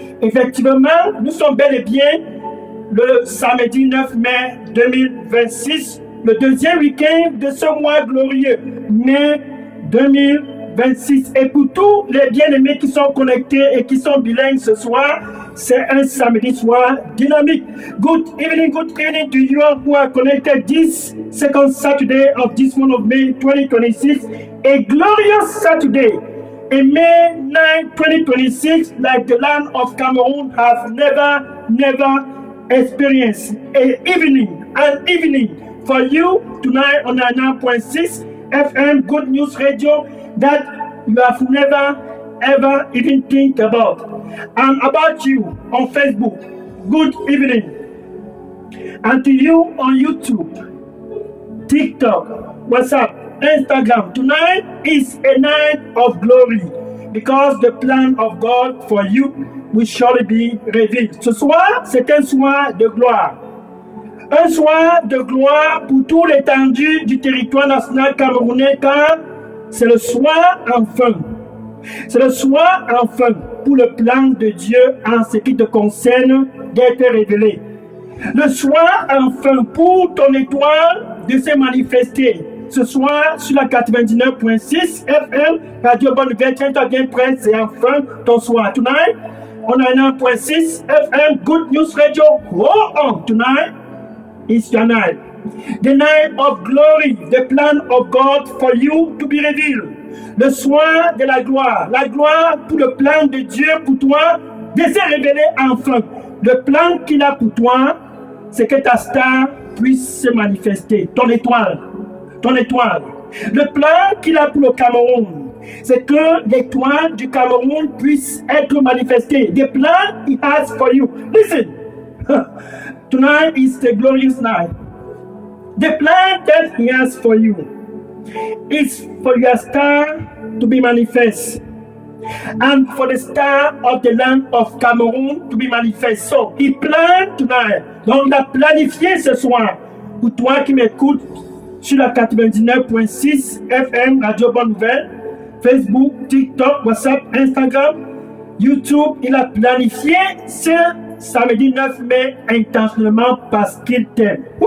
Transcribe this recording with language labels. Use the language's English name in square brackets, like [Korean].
[French] Effectivement, nous sommes bel et bien le samedi 9 mai 2026, le deuxième week-end de ce mois glorieux, mai 2026. Et pour tous les bien-aimés qui sont connectés et qui sont bilingues ce soir, c'est un samedi soir dynamique. [English] Good evening to you all who are connected this second Saturday of this month of May 2026. A glorious Saturday. In May 9, 2026, like the land of Cameroon has never experienced. An evening for you tonight on 99.6 FM Good News Radio that you have never ever even think about. And about you on Facebook, good evening. And to you on YouTube, TikTok, WhatsApp, Instagram, tonight is a night of glory because the plan of God for you will surely be revealed. [French] Ce soir, c'est un soir de gloire. Un soir de gloire pour tout l'étendue du territoire national camerounais car c'est le soir enfin. C'est le soir enfin pour le plan de Dieu en ce qui te concerne d'être révélé. Le soir enfin pour ton étoile de se manifester. Ce soir sur la 99.6 FM Radio Bonne Nouvelle, tiens-toi bien prêt, c'est enfin ton soir. [English] Tonight on 99.6 FM Good News Radio. Hold on, tonight is your night. The night of glory, the plan of God for you to be revealed. [French] Le soir de la gloire pour le plan de Dieu pour toi de se révéler enfin. Le plan qu'il a pour toi, c'est que ta star puisse se manifester, ton étoile. Le plan qu'il a pour le Cameroun, c'est que l'étoile du Cameroun puisse être manifestée. [English] The plan he has for you. Listen, tonight is the glorious night. The plan that he has for you is for your star to be manifest and for the star of the land of Cameroon to be manifest. So, he planned tonight. [French] Donc, il a planifié ce soir pour toi qui m'écoutes sur la 99.6 FM Radio Bonne Nouvelle, Facebook, TikTok, WhatsApp, Instagram, YouTube. Il a planifié ce samedi 9 mai intentionnellement parce qu'il t'aime.